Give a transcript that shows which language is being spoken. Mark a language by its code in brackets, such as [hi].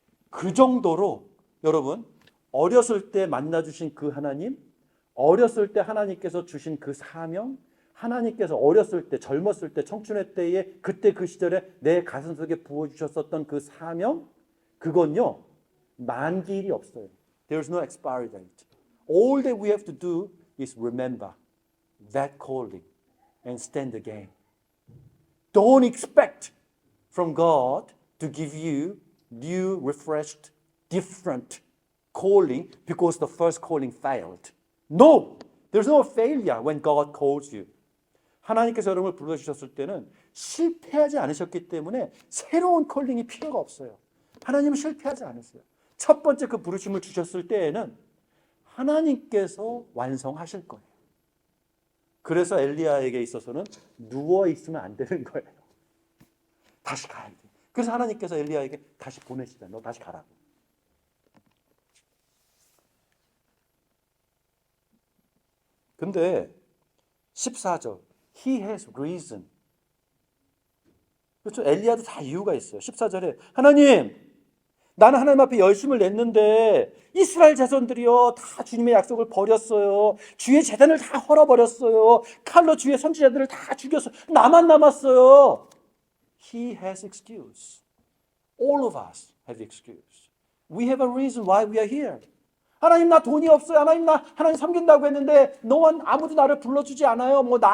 [ko] 그 정도로 여러분 어렸을 때 만나주신 그 하나님, 어렸을 때 하나님께서 주신 그 사명, 하나님께서 어렸을 때, 젊었을 때, 청춘의 때에 그때 그 시절에 내 가슴속에 부어주셨었던 그 사명, 그건요 만기일이 없어요. [en] There's no expiry date. All that we have to do is remember that calling and stand again. Don't expect from God to give you new, refreshed, different calling because the first calling failed. No! There's no failure when God calls you. [ko] 하나님께서 여러분을 불러주셨을 때는 실패하지 않으셨기 때문에 새로운 콜링이 필요가 없어요. 하나님은 실패하지 않으세요. 첫 번째 그 부르심을 주셨을 때에는 하나님께서 완성하실 거예요. 그래서 엘리야에게 있어서는 누워있으면 안 되는 거예요. 다시 가야 돼. 그래서 하나님께서 엘리야에게 다시 보내시다. 너 다시 가라고. 근데 14절 [en] He has reason. [ko] 그렇죠? 엘리야도 다 이유가 있어요. 14절에 하나님, 나는 하나님 앞에 열심을 냈는데 이스라엘 자손들이요 다 주님의 약속을 버렸어요. 주의 제단을 다 헐어버렸어요. 칼로 주의 선지자들을 다 죽였어요. 나만 남았어요. [en] He has excuse. All of us have excuse. We have a reason why we are here. [ko] 하나님 나 돈이 없어요. 하나님 섬긴다고 했는데 아무도 나를 불러주지 않아요.